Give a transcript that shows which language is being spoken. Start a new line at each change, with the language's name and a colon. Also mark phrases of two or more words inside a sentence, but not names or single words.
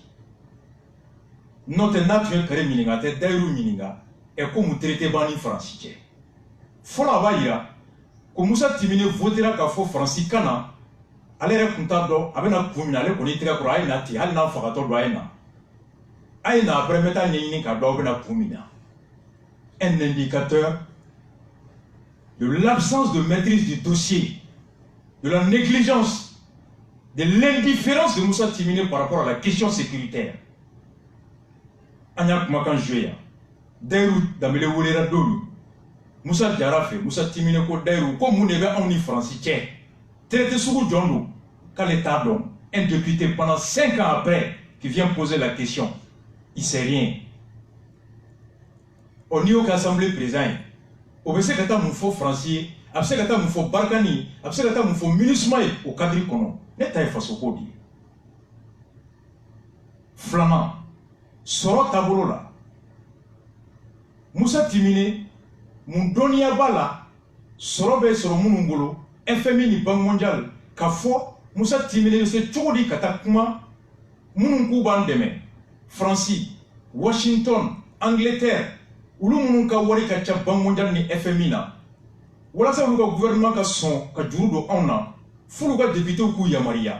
Bambara: N'o tɛ n'a tun ye Karim ɲininka a tɛ Dayiru ɲininka ko mun traité b'an ni Faransi cɛ. Fɔlɔ a b'a yira ko Musa Timine votera k'a fɔ Faransi kan na ale yɛrɛ tun t'a dɔn a bɛna kun min na ale kɔni tɛgɛ kɔrɔ a ye na ten hali n'a fagatɔ don a ye na. A ye na après n bɛ taa ɲɛɲini k'a dɔn a bɛna kun min na.
French: Un indicateur de l'absence de maîtrise du dossier, de la négligence, de l'indifférence de Musa Timine par rapport à la question sécuritaire.
Bambara: An y'a kumakan joué yan Dayiru Danbele welela don min Musa jara fɛ Musa Timine ko Dayiru ko mun de bɛ anw ni Faransi cɛ traité sugu jɔn don k'ale t'a dɔn.
French: Un député pendant 5 ans après qui vient poser la question il sait rien. Au niveau de l'Assemblée président
Bambara: o bɛ se ka taa mun fɔ Faransi ye a bɛ se ka taa mun fɔ Barakani ye a bɛ se ka taa mun fɔ MINUSMA ye o cadre kɔnɔ ne ta ye fasoko de ye. Filanan sɔrɔ taabolo la Musa Timine mun dɔnniya b'a la sɔrɔ bɛ sɔrɔ minnu bolo FMI ni
French: Banque mondiale
Bambara: k'a fɔ Musa Timine bɛ se cogo di ka taa kuma minnu k'u b'an dɛmɛ Faransi Washington Angleterre olu minnu ka wari ka ca
French: Banque mondiale
Bambara: ni FMI na walasa olu ka gouvernement ka sɔn ka juru don anw na f'olu ka députés k'u yamariya.